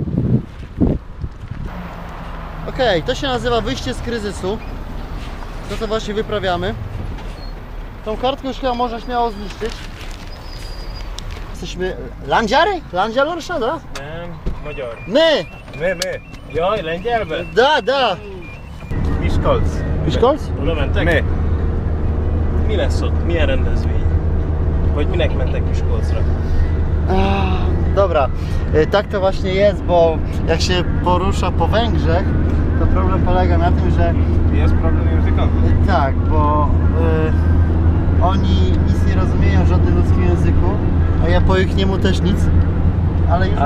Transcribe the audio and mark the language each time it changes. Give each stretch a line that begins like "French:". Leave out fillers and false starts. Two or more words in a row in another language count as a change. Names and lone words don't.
Polish: Okej, to się nazywa wyjście z kryzysu. To właśnie wyprawiamy. Tą kartkę już chyba można śmiało zniszczyć. Jesteśmy... Landziary? Landziarosza, da?
Hungarian: Magyar.
Polish: My! My.
Hungarian: Jaj, lengyelbe.
Russian: Da!
Hungarian: Miskolc. Miskolc? Oda mentek?
Polish: My.
Hungarian: Mi lesz ott? Milyen rendezvény? Vagy minek mentek Miskolcra?
Polish: Dobra, tak to właśnie jest, bo jak się porusza po Węgrzech, to problem polega na tym, że Jest problem językowy. tak, bo oni nic nie rozumieją w żadnym ludzkim języku, a ja po ich niemu też nic, ale już